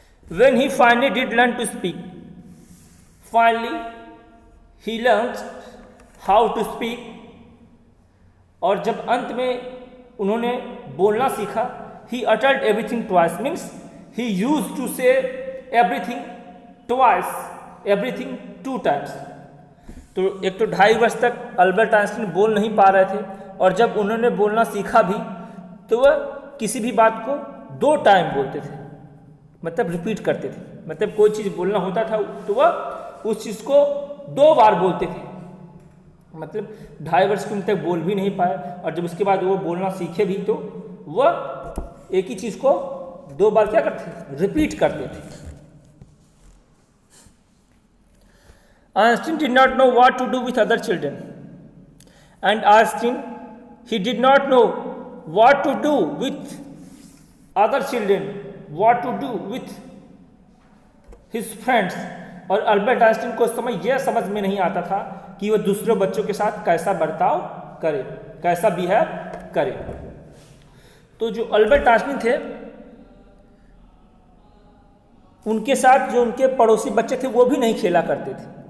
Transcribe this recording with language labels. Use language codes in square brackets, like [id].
[en] When he finally did learn to speak, he learned how to speak, [hi] और जब अंत में उन्होंने बोलना सीखा, [en] he uttered everything twice, means he used to say everything twice, everything 2 times। [hi] तो एक तो 2.5 वर्ष तक अल्बर्ट आइंस्टीन बोल नहीं पा रहे थे, और जब उन्होंने बोलना सीखा भी तो वह किसी भी बात को 2 टाइम बोलते थे, मतलब रिपीट करते थे। मतलब कोई चीज़ बोलना होता था तो वह उस चीज़ को 2 बार बोलते थे। मतलब 2.5 वर्ष की उम्र तक बोल भी नहीं पाए, और जब उसके बाद वो बोलना सीखे भी तो वह एक ही चीज़ को 2 बार क्या करते थे, रिपीट करते थे। [en] Einstein did not know what to do with other children, and Einstein he did not know what to do with other children, what to do with his friends। [hi] और अल्बर्ट आइंस्टीन को उस समय यह समझ में नहीं आता था कि वह दूसरे बच्चों के साथ कैसा बर्ताव करे, कैसा बिहेव करे। तो जो अल्बर्ट आइंस्टीन थे उनके साथ जो उनके पड़ोसी बच्चे थे वो भी नहीं खेला करते थे।